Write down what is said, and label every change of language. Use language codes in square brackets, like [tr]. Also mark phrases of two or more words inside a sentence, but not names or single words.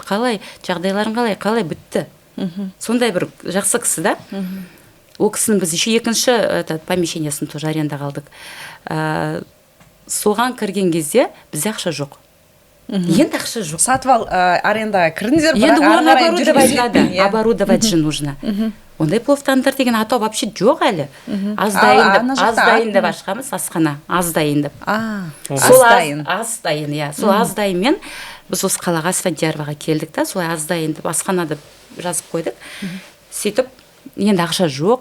[kk] Қалай, жағдайларың қалай бітті. Сондай бір жақсы кісі да. Ол кісінің біз еще екінші помещениясын тоже арендаға алдық. Соған кірген кезде бізде ақша жоқ. Енді ақша жоқ. Сатып арендаға кірдіңіздер, енді бірақ [ru] оборудовать же нужно. [kk] Ондай плов-тандыр деген атау вообще жоқ әлі. Аздайын деп ашқамыз, асхана, аздайын деп. Аздайын, иә. Сол аздайынмен біз осы қалаға Асфендиярваға келдік та, солай аздайын деп асхана деп жазып қойдық. Сөйтіп, енді ақша жоқ.